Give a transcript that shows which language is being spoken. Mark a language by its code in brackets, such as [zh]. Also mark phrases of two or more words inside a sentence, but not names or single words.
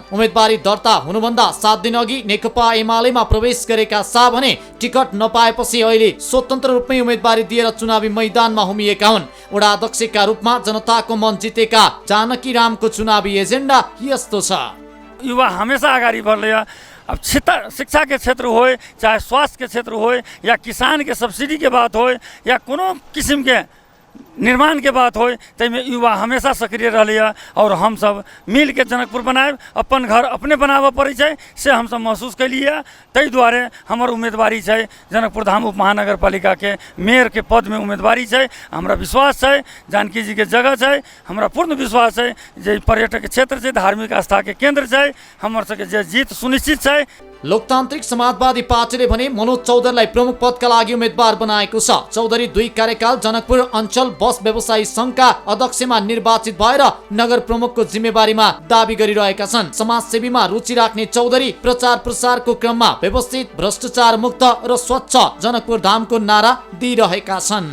[ne] उम्मेदवारी दर्ता हुनुभन्दा 7 दिन अघि नेकपा एमालेमा प्रवेश गरेका शाह भने टिकट नपाएपछि अहिले स्वतन्त्र रूपमै उम्मेदवारी दिएर चुनावी मैदानमा उभिएका हुन्। वडा अध्यक्षका रूपमा जनताको मन जितेका जानकीरामको चुनावी एजेन्डा यस्तो छ। [mai] युवा हमेशा अगाडि बढ्दै अब शिक्षा के क्षेत्र हो, चाहे स्वास्थ्य के क्षेत्र हो, या किसान के सब्सिडी के बात हो, या कोनो किस्म के निर्माण के बात हो, तैमें युवा हमेशा सक्रिय रहिए। और हम सब मिल के जनकपुर बनाए, अपन घर अपने बनाबे पड़े छै से हम सब महसूस कलिए। तै दुआरे हमर उम्मीदवारी छै जनकपुर धाम उपमहानगरपालिका के मेयर के पद में उम्मीदवारी छै। हमरा विश्वास छै जानकी जी के जगह छै, हमरा पूर्ण विश्वास छै जे पर्यटक क्षेत्र छै, धार्मिक आस्था के केंद्र छै, हमर सबके जे जीत सुनिश्चित छै। [ne] लोकतान्त्रिक समाजवादी पार्टीले भने मनोज चौधरीलाई प्रमुख पदका लागि उम्मेदवार बनाएको छ। चौधरी 2 कार्यकाल जनकपुर अञ्चल बस व्यवसायी संघका अध्यक्षमा निर्वाचित भएर नगर प्रमुखको जिम्मेवारीमा दाबी गरिरहेका छन्। समाजसेवीमा रुचि राख्ने चौधरी प्रचार प्रसारको क्रममा व्यवस्थित, भ्रष्टाचार मुक्त र स्वच्छ जनकपुर धामको नारा दिइरहेका छन्।